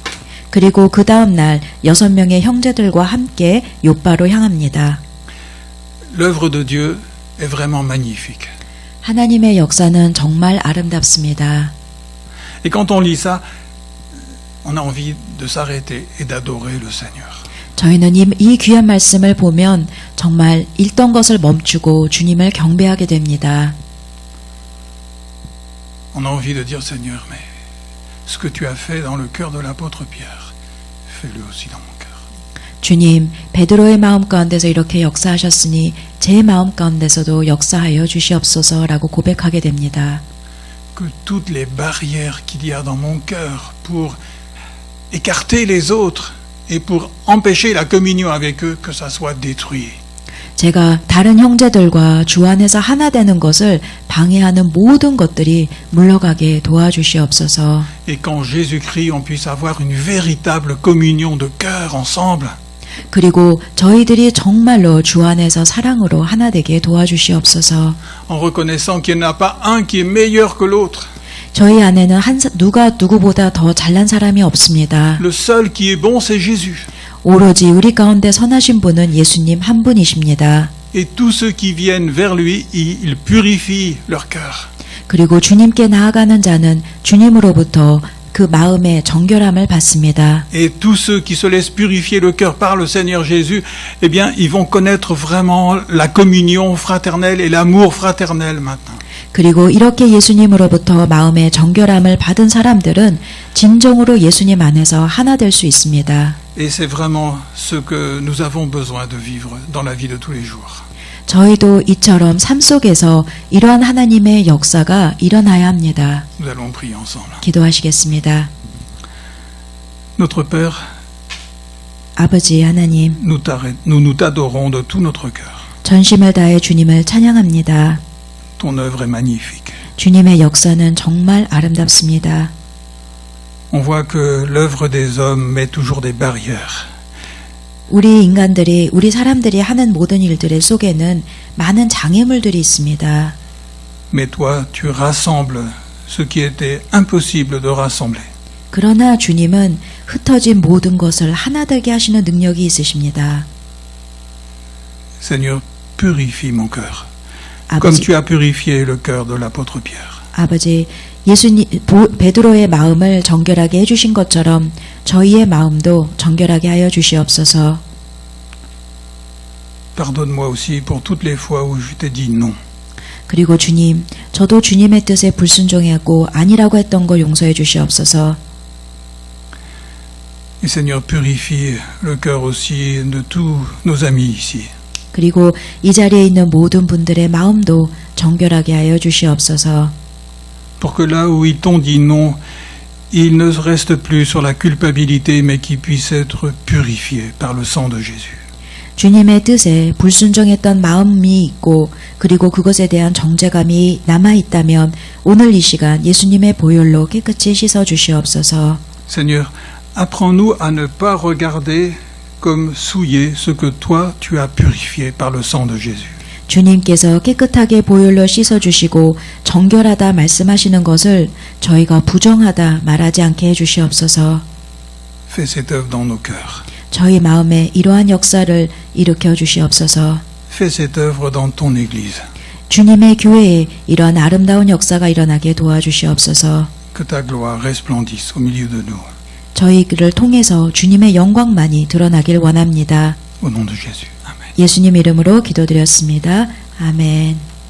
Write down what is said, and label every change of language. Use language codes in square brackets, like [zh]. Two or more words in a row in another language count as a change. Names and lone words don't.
[ko] 그리고 그 다음 날 6명의 형제들과 함께 욥바로 향합니다. [fr] L'œuvre de Dieu est vraiment magnifique. [ko] 하나님의 역사는 정말 아름답습니다. [fr] Et quand on lit ça, on a envie de s'arrêter et d'adorer le Seigneur. [ko] 저희는 이 귀한 말씀을 보면 정말 읽던 것을 멈추고 주님을 경배하게 됩니다. [fr] On a envie de dire Seigneur, mais ce que tu as fait dans le cœur de l'apôtre Pierre, fais-le aussi dans mon cœur. [ko] 주님, 베드로의 마음 가운데서 이렇게 역사하셨으니 제 마음 가운데서도 역사하여 주시옵소서라고 고백하게 됩니다. [fr] Que toutes les barrières qu'il y a dans mon cœur pour écarter les autres et pour empêcher la communion avec eux, que ça soit détruit. [ko] 제가 다른 형제들과 주 안에서 하나 되는 것을 방해하는 모든 것들이 물러가게 도와주시옵소서. [fr] Et qu'en Jésus-Christ, on puisse avoir une véritable communion de cœur ensemble. [ko] 그리고 저희들이 정말로 주 안에서 사랑으로 하나 되게 도와주시옵소서. [fr] En reconnaissant qu'il n'y en a pas un qui est meilleur que l'autre. [ko] 저희 안에는 누가 누구보다 더 잘난 사람이 없습니다. [fr] Le seul qui est bon, c'est Jésus. [ko] 오로지 우리 가운데 선하신 분은 예수님 한 분이십니다. [fr] Et tous ceux qui viennent vers lui, il purifie leur cœur. [ko] 그리고 주님께 나아가는 자는 주님으로부터 그 마음의 정결함을 받습니다. [fr] Et tous ceux qui se laissent purifier le cœur par le Seigneur Jésus, eh bien, ils vont connaître vraiment la communion fraternelle et l'amour fraternel maintenant. [ko] 그리고 이렇게 예수님으로부터 마음의 정결함을 받은 사람들은 진정으로 예수님 안에서 하나 될 수 있습니다. [fr] Et c'est vraiment ce que nous avons besoin de vivre dans la vie de tous les jours. [ko] 저희도 이처럼 삶 속에서 이러한 하나님의 역사가 일어나야 합니다. [fr] Nous allons prier ensemble. [ko] 기도하시겠습니다. [fr] Notre Père, [ko] 아버지 하나님, [fr] nous t'adorons de tout notre cœur. [ko] 전심을 다해 주님을 찬양합니다. [fr] Ton œuvre est magnifique. [ko] 주님의 역사는 정말 아름답습니다. [fr] On voit que l'œuvre des hommes met toujours des barrières. [ko] 우리 사람들이 하는 모든 일들의 속에는 많은 장애물들이 있습니다. [fr] Mais toi, tu rassembles ce qui était impossible de rassembler. [ko] 그러나 주님은 흩어진 모든 것을 하나 되게 하시는 능력이 있으십니다. [fr] Seigneur, purifie mon cœur, comme tu as purifié le cœur de l'apôtre Pierre. [ko] 아버지, 베드로의 마음을 정결하게 해주신 것처럼 저희의 마음도 정결하게 하여 주시옵소서. [fr] Pardonne-moi aussi pour toutes les fois où je t'ai dit non. [ko] 그리고 주님, 저도 주님의 뜻에 불순종하고 아니라고 했던 걸 용서해 주시옵소서. [fr] Et Seigneur, purifie le cœur aussi de tous nos amis ici. [ko] 그리고 이 자리에 있는 모든 분들의 마음도 정결하게 하여 주시옵소서. [fr] Pour que là où ils t'ont dit non, ils ne restent plus sur la culpabilité, mais qu'ils puissent être purifiés par le sang de Jésus. [ko] 주님의 뜻에 불순종했던 마음이 있고 그리고 그것에 대한 정죄감이 남아있다면 오늘 이 시간 예수님의 보혈로 깨끗이 씻어 주시옵소서. [fr] Seigneur, Apprends-nous à ne pas regarder comme souillé ce que toi tu as purifié par le sang de Jésus. [ko] 주님께서 깨끗하게 보혈로 씻어주시고 정결하다 말씀하시는 것을 저희가 부정하다 말하지 않게 해주시옵소서. [fr] Fais cette œuvre dans nos cœurs. [ko] 저희 마음에 이러한 역사를 일으켜 주시옵소서. [fr] Fais cette œuvre dans ton Église. [ko] 주님의 교회에 이러한 아름다운 역사가 일어나게 도와주시옵소서. [fr] Que ta gloire resplendisse au milieu de nous. [ko] 저희를 통해서 주님의 영광만이 드러나길 원합니다. [fr] Au nom de Jésus. Amen. [ko] 예수님 이름으로 기도드렸습니다. 아멘.